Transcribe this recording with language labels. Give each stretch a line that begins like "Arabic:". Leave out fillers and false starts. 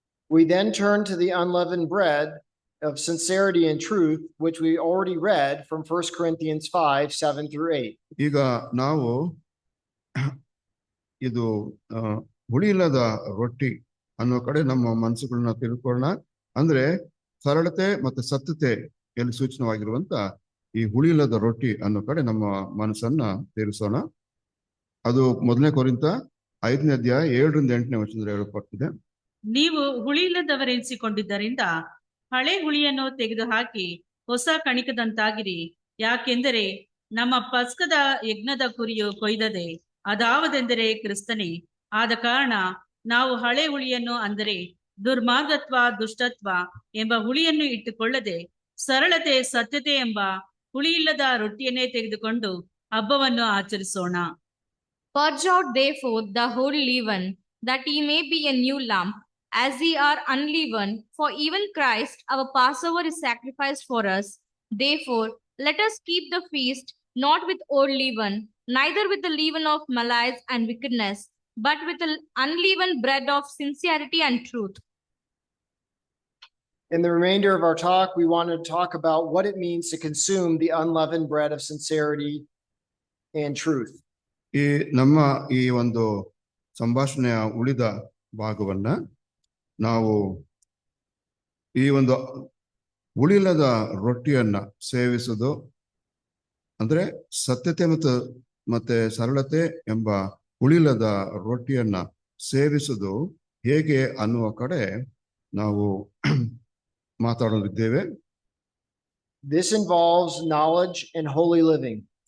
English: We then turn to the unleavened bread of sincerity and truth, which we already read from 1 Corinthians 5:7-8.
Kannada: ಈಗ ನಾವು ಇದು ಹುಳಿಯಿಲ್ಲದ ರೊಟ್ಟಿ ಅನ್ನೋ ಕಡೆ ನಮ್ಮ ಮನಸ್ಸುಗಳನ್ನ ತಿಳ್ಕೊಳ್ಳೋಣ. ಅಂದ್ರೆ ಸರಳತೆ ಮತ್ತು ಸತ್ಯತೆ ಎಲ್ಲಿ ಸೂಚನವಾಗಿರುವಂತ ಈ ಹುಳಿಯಿಲ್ಲದ ರೊಟ್ಟಿ ಅನ್ನೋ ಕಡೆ ನಮ್ಮ ಮನಸ್ಸನ್ನ ತೀರಿಸೋಣ. ಅದು 1 ಕೊರಿಂಥ 5ನೇ ಅಧ್ಯಾಯ 7-8 ಹೇಳಲ್ಪಟ್ಟಿದೆ. ನೀವು ಹುಳಿಯಿಲ್ಲದವರೆನಿಸಿಕೊಂಡಿದ್ದರಿಂದ ಹಳೆ ಹುಳಿಯನ್ನು ತೆಗೆದುಹಾಕಿ ಹೊಸ ಕಣಿಕದಂತಾಗಿರಿ. ಯಾಕೆಂದರೆ ನಮ್ಮ ಪಸ್ಕದ ಯಜ್ಞದ ಕುರಿಯು ಕೊಯ್ದದೆ, ಅದಾವದೆಂದರೆ ಕ್ರಿಸ್ತನೇ. ಆದ ಕಾರಣ ನಾವು ಹಳೆ ಹುಳಿಯನ್ನು, ಅಂದರೆ ದುರ್ಮಾರ್ಗತ್ವ ದುಷ್ಟತ್ವ ಎಂಬ ಹುಳಿಯನ್ನು ಇಟ್ಟುಕೊಳ್ಳದೆ ಸರಳತೆ ಸತ್ಯತೆ ಎಂಬ ಹುಳಿಯಿಲ್ಲದ ರೊಟ್ಟಿಯನ್ನೇ ತೆಗೆದುಕೊಂಡು ಹಬ್ಬವನ್ನು ಆಚರಿಸೋಣ.
English: Purge out therefore the whole leaven, that ye may be a new lump, as ye are unleavened. For even Christ our Passover is sacrificed for us. Therefore let us keep the feast, not with old leaven, neither with the leaven of malice and wickedness, but with the unleavened bread of sincerity and truth. In the remainder of our talk, we want to talk about what it means to consume the unleavened bread of sincerity and truth.
Kannada: ಈ ನಮ್ಮ ಈ ಒಂದು ಸಂಭಾಷಣೆಯ ಉಳಿದ ಭಾಗವನ್ನ ನಾವು ಈ ಒಂದು ಹುಳಿಯಿಲ್ಲದ ರೊಟ್ಟಿಯನ್ನ ಸೇವಿಸುವುದು, ಅಂದ್ರೆ ಸತ್ಯತೆ ಮತ್ತೆ ಸರಳತೆ ಎಂಬ ಹುಳಿಯಿಲ್ಲದ ರೊಟ್ಟಿಯನ್ನ ಸೇವಿಸುವುದು ಹೇಗೆ ಅನ್ನುವ ಕಡೆ ನಾವು ಮಾತಾಡಲಿದ್ದೇವೆ.
English: This involves knowledge and holy living.